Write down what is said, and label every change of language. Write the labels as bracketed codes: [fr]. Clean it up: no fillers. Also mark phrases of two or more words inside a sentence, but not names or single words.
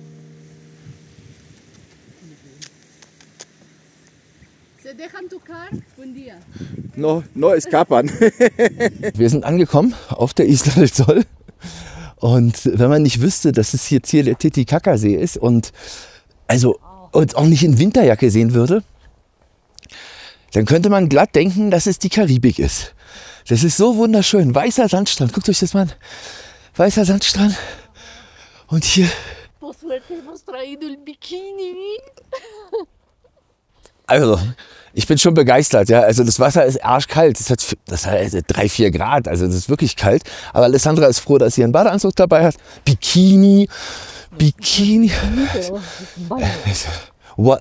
[es] Se dejan tocar, buen día. No escapan. [de] Wir sind angekommen auf der Isla del Sol. Und wenn man nicht wüsste, dass es jetzt hier der Titicaca-See ist und also uns auch nicht in Winterjacke sehen würde, dann könnte man glatt denken, dass es die Karibik ist. Das ist so wunderschön. Weißer Sandstrand. Guckt euch das mal an. Weißer Sandstrand. Und hier. [es] Por suerte hemos traído el bikini. [de] Also, ich bin schon begeistert. Ja. Also das Wasser ist arschkalt. Das hat 3-4 Grad. Also das ist wirklich kalt. Aber Alessandra ist froh, dass sie einen Badeanzug dabei hat. [en] Bikini. What?